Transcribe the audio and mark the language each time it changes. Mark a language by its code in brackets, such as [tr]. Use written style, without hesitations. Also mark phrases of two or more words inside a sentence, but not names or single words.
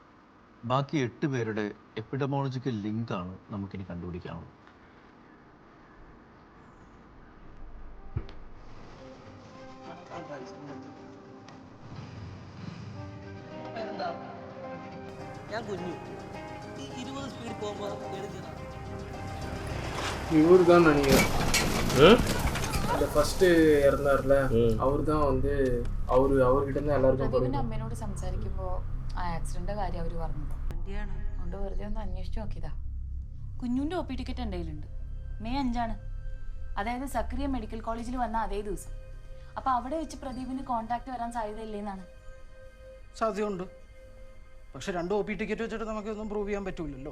[ml] ബാക്കി 8 പേരുടെ എപ്പിഡമോളജിക്കൽ ലിങ്കാണ് നമുക്കിനി കണ്ടുപിടിക്കാനുള്ളത്. ഞാൻ കുഞ്ഞു 20 സ്പീഡ് പോകുമ്പോൾ [ta] இவர் தான் நினைக்கிறேன். அந்த ஃபர்ஸ்ட் இறந்தார்ல, அவர் தான் வந்து அவர்கிட்ட இருந்து எல்லாருக்கும் [ml] അമ്മേനോട് സംസാരിക്കുമ്പോൾ ആ ആക്സിഡന്റ് കാര്യം അവർ പറഞ്ഞത് അതുകൊണ്ട് വെറുതെ ഒന്ന് അന്വേഷിച്ചു നോക്കിയതാ. കുഞ്ഞുൻ്റെ ഒ പി ടിക്കറ്റ് എൻ്റെ കയ്യിലുണ്ട്. മെയ് 5-ആണ്, അതായത് സക്രിയ മെഡിക്കൽ കോളേജിൽ വന്ന അതേ ദിവസം. അപ്പൊ അവിടെ വെച്ച് പ്രദീപിന് കോണ്ടാക്ട് വരാൻ സാധ്യതയില്ലേന്നാണ്. സാധ്യതയുണ്ട്, പക്ഷെ 2 OP ടിക്കറ്റ് വെച്ചിട്ട് നമുക്കൊന്നും പ്രൂവ് ചെയ്യാൻ പറ്റൂലല്ലോ.